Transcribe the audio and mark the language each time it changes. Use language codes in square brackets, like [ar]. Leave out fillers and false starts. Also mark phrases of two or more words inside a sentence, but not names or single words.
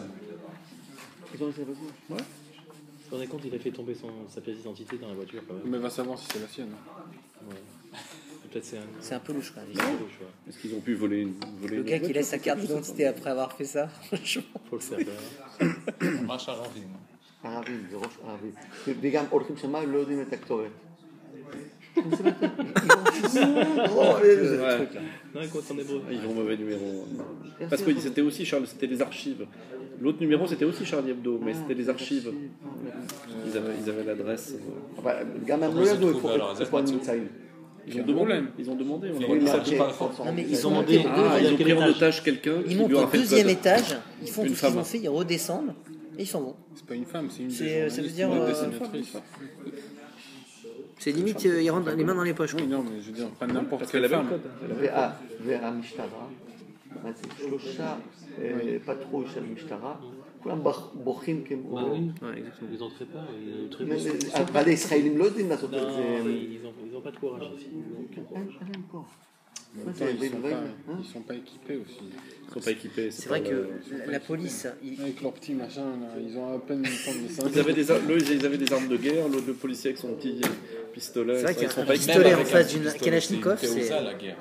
[fr] Ils ont laissé la voiture. Vous vous rendez compte, il a fait tomber sa pièce d'identité dans la voiture quand même. Mais va savoir si c'est la sienne. Peut-être C'est un peu louche quand même. Est-ce qu'ils ont pu voler une Le gars qui laisse sa carte d'identité après avoir fait ça, franchement. faut le faire. [he] ממש ערבים. ערבים, זה ראש ערבי. וגם הולכים שם, לא יודעים את הכתובת. [fr] Non, il compte en hébreu. Ils ont mauvais numéro. Parce que c'était aussi Charles, c'était les archives. L'autre numéro c'était aussi Charlie Hebdo, mais c'était les archives. Ils avaient l'adresse. [he] גם הם לא ידעו איפה הם נמצאים. [fr] Ils ont demandé. On Oui, leur a dit mais ça. après, Non, mais ils ont demandé monté au Ah, ils ont pris en étage. otage quelqu'un Ils qui montent lui au a fait le deuxième code. étage, ils font Une tout ce qu'ils femme. ont fait, ils redescendent et ils s'en vont. C'est pas une femme, c'est une C'est- ça veut dire, une euh, dessinatrice. C'est limite, ils rentrent les mains dans les poches. Oui, non, mais je veux dire, pas n'importe Parce qu'elle quelle avait le femme. code. [he] והמשטרה, שלושה פתחו של המשטרה, כולם בוכים כמו... [fr] Ouais, exactement. Ils ont très peur. Ils [he] אבל הישראלים לא יודעים לעשות את זה. [fr] ils ont pas de courage ici. [he] אין להם כוח. [fr] En même temps, ils sont pas équipés aussi. Ils sont pas équipés. C'est vrai que la police, Avec leurs petits machins, là, ils ont à peine une forme de sein. Ils avaient des armes de guerre, l'autre le policier avec son petit pistolet. c'est vrai Ils sont qu'un pas pistolet équipés. en face d'une Kalachnikov, C'est c'est. ça la guerre.